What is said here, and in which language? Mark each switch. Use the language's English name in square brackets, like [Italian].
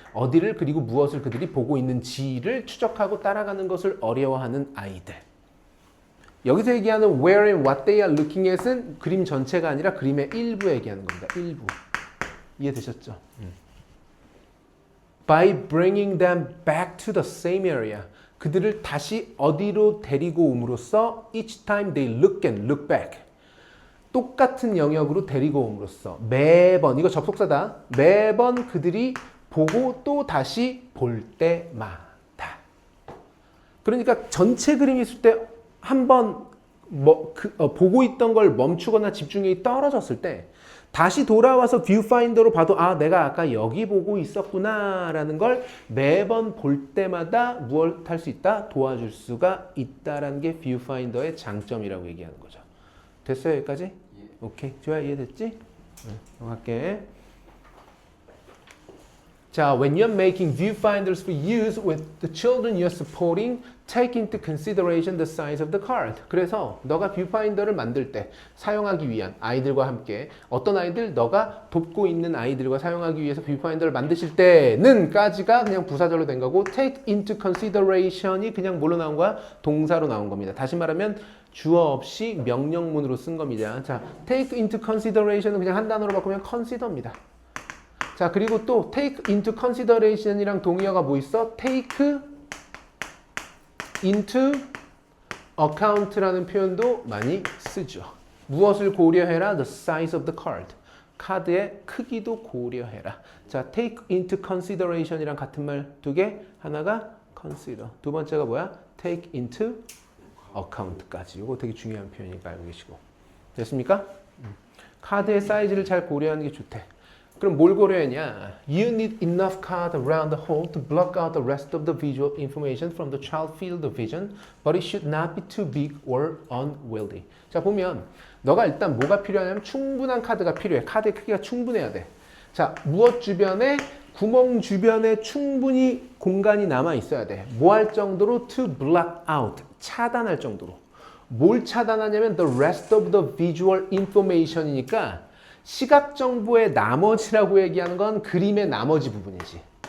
[Korean] 어디를 그리고 무엇을 그들이 보고 있는지를 추적하고 따라가는 것을 어려워하는 아이들. 여기서 얘기하는 [English] where and what they are looking at [Korean] 은 그림 전체가 아니라 그림의 일부 얘기하는 겁니다. 일부. 이해되셨죠? [English] By bringing them back to the same area. [Korean] 그들을 다시 어디로 데리고 옴으로써 [English] each time they look and look back. [Korean] 똑같은 영역으로 데리고 옴으로써 매번, 이거 접속사다. 매번 그들이 보고 또 다시 볼 때마다. 그러니까 전체 그림이 있을 때 한번 보고 있던 걸 멈추거나 집중력이 떨어졌을 때 다시 돌아와서 뷰파인더로 봐도 아, 내가 아까 여기 보고 있었구나 라는 걸 매번 볼 때마다 무엇 할 수 있다? 도와줄 수가 있다라는 게 뷰파인더의 장점이라고 얘기하는 거죠. 됐어요, 여기까지? 예. 오케이, 좋아, 이해됐지? 넘어갈게. [English] 자, when you're making viewfinders for use with the children you're supporting, take into consideration the size of the card. [Korean] 그래서 너가 뷰파인더를 만들 때 사용하기 위한 아이들과 함께 어떤 아이들? 너가 돕고 있는 아이들과 사용하기 위해서 뷰파인더를 만드실 때는 까지가 그냥 부사절로 된 거고 [English] take into consideration [Korean] 이 그냥 뭘로 나온 거야? 동사로 나온 겁니다. 다시 말하면 주어 없이 명령문으로 쓴 겁니다. 자, [English] take into consideration [Korean] 은 그냥 한 단어로 바꾸면 consider입니다. 자, 그리고 또 [English] take into consideration [Korean] 이랑 동의어가 뭐 있어? [English] take into account [Korean] 라는 표현도 많이 쓰죠. 무엇을 고려해라? [English] The size of the card. [Korean] 카드의 크기도 고려해라. 자, [English] take into consideration [Korean] 이랑 같은 말 두 개. 하나가 consider. 두 번째가 뭐야? [English] take into account까지. [Korean] 이거 되게 중요한 표현이니까 알고 계시고. 됐습니까? 카드의 사이즈를 잘 고려하는 게 좋대. 그럼 뭘 고려했냐? [English] You need enough card around the hole to block out the rest of the visual information from the child field of vision, but it should not be too big or unwieldy. [Korean] 자, 보면 너가 일단 뭐가 필요하냐면 충분한 카드가 필요해. 카드의 크기가 충분해야 돼. 자, 무엇 주변에? 구멍 주변에 충분히 공간이 남아 있어야 돼. 뭐 할 정도로? [English] To block out. [Korean] 차단할 정도로. 뭘 차단하냐면 [English] the rest of the visual information [Korean] 이니까 시각 정보의 나머지라고 얘기하는 건 그림의 나머지 부분이지.